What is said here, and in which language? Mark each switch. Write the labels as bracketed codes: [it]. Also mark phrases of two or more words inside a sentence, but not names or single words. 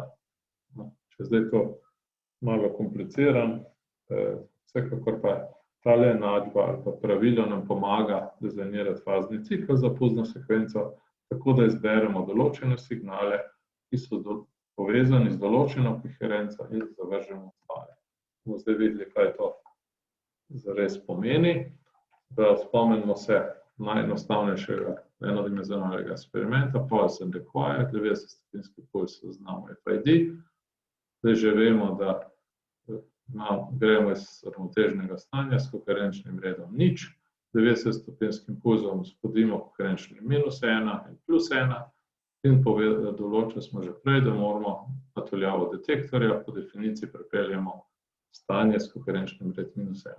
[sl] Če zdaj to malo kompliciram, vsekakor pa tale enačba ali pa pravilo nam pomaga dizajnirati fazni cikel za pulzno sekvenco, tako da izberemo določene signale, ki so povezani z določeno koherenco in zavržemo ostale. Bomo zdaj videli, kaj to zares pomeni. Spomnimo se najenostavnejšega enodimenzionalnega eksperimenta, [en] pulse and required, [sl] 90-stopinjski puls zaznamo FID. Zdaj že vemo, da gremo iz ravnotežnega stanja s koherenčnim redom nič, 90-stopinjskim pulzom spodimo koherenčni -1 in +1 in določili smo že prej, da moramo na daljavo detektorja po definiciji pripeljemo stanje s koherenčnim red -1.